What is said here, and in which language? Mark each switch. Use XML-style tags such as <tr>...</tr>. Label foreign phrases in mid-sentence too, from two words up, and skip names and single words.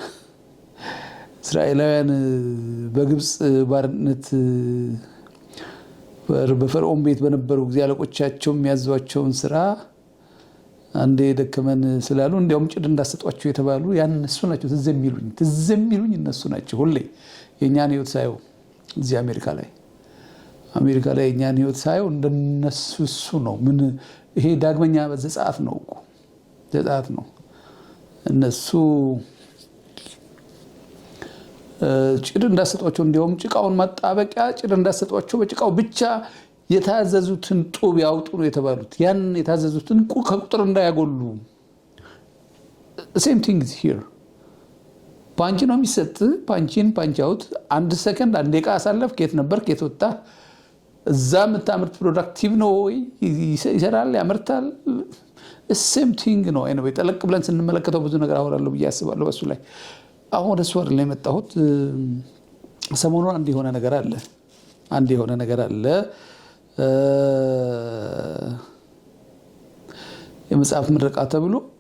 <am>በግብጽ ባርነት በፈርዖን ቤት በነበሩ ጊዜ አለቆቻቸው የሚያዟቸውን ስራ አንዴ ደከመን ስላሉ እንዲያውም ጭድ እንዳሰጧቸው የተባሉ ያን እነሱ ናቸው። ትዝ የሚሉኝ እነሱ ናቸው። ሁሌ የኛን ህይወት ሳየው እዚህ አሜሪካ ላይ የኛን ህይወት ሳየው እንደነሱ እሱ ነው። ምን ይሄ ዳግመኛ ዘጸአት ነው እኮ ዘጸአት ነው። እነሱ ጭድ እንዳሰጧቸው እንዲያውም ጭቃውን ማጣበቂያ ጭድ እንዳሰጧቸው በጭቃው ብቻ የታዘዙትን ጡብ ያውጡ ነው የተባሉት። ያን የታዘዙትን ከቁጥር እንዳያጎሉ።</am> <en>same thing is here።</en> <am>ፓንች ነው የሚሰጥ። ፓንች አውት። አንድ ሰከንድ አንድ ደቂቃ አሳለፍ። ከየት ነበር ከየት ወጣ? እዛ የምታምርት ፕሮዳክቲቭ ነው ወይ ይሰራል ያመርታል?</am> <en>same thing</en> <am>ነው። anyway ጠለቅ ብለን ስንመለከተው ብዙ ነገር አወራለሁ ብዬ አስባለሁ በሱ ላይ። አሁን ወደ ሷር ላይ መጣሁት። ሰሞኑን አንድ የሆነ ነገር አለ። የመጽሐፍ ምረቃ ተብሎ</am>